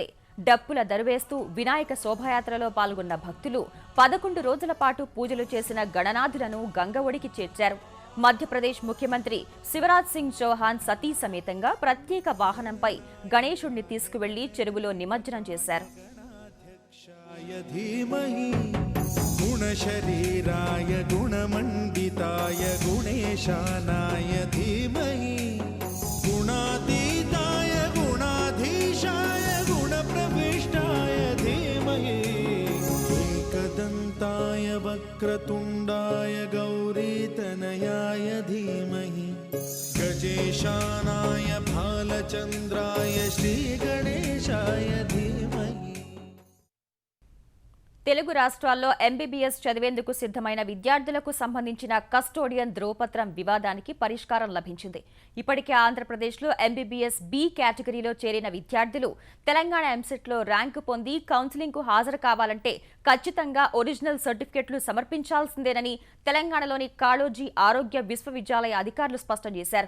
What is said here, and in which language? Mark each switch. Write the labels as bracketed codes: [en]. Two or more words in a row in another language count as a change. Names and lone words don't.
[te] డప్పుల దరువేస్తూ వినాయక శోభాయాత్రలో పాల్గొన్న భక్తులు 11 రోజుల పాటు పూజలు చేసిన గణనాథులను గంగ ఒడికి చేర్చారు. మధ్యప్రదేశ్ ముఖ్యమంత్రి శివరాజ్ సింగ్ చౌహాన్ సతీ సమేతంగా ప్రత్యేక వాహనంపై గణేశుణ్ణి తీసుకువెళ్లి చెరువులో నిమజ్జనం చేశారు. [sa] गुणशरीराय गुणमण्डिताय गुणेशानाय धीमहि गुणातीताय गुणाधीशाय गुणप्रविष्टाय धीमहि एकदन्ताय वक्रतुण्डाय गौरीतनयाय धीमहि गजेशानाय भालचन्द्राय श्रीगणेशाय धीमहि. [te] తెలుగు రాష్ట్రాల్లో ఎంబీబీఎస్ చదివేందుకు సిద్ధమైన విద్యార్థులకు సంబంధించిన కస్టోడియన్ ధ్రువపత్రం వివాదానికి పరిష్కారం లభించింది. ఇప్పటికే ఆంధ్రప్రదేశ్లో ఎంబీబీఎస్ బి కేటగిరీలో చేరిన విద్యార్థులు తెలంగాణ ఎంసెట్లో ర్యాంకు పొంది కౌన్సిలింగ్కు హాజరు కావాలంటే ఖచ్చితంగా ఒరిజినల్ సర్టిఫికెట్లు సమర్పించాల్సిందేనని తెలంగాణలోని కాళోజీ ఆరోగ్య విశ్వవిద్యాలయ అధికారులు స్పష్టం చేశారు.